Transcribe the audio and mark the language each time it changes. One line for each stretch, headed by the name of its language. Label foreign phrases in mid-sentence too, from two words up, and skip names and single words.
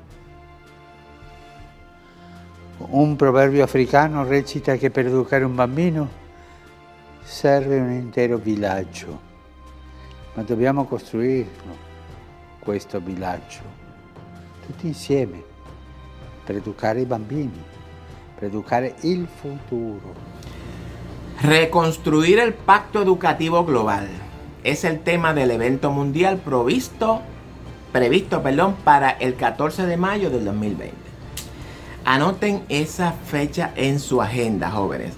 Italian: Un proverbio africano recita che per educare un bambino serve un intero villaggio, ma dobbiamo costruirlo, questo villaggio, tutti insieme, per educare i bambini, per educare il futuro.
Spanish: Reconstruir el pacto educativo global es el tema del evento mundial previsto para el 14 de mayo del 2020. Anoten esa fecha en su agenda, jóvenes.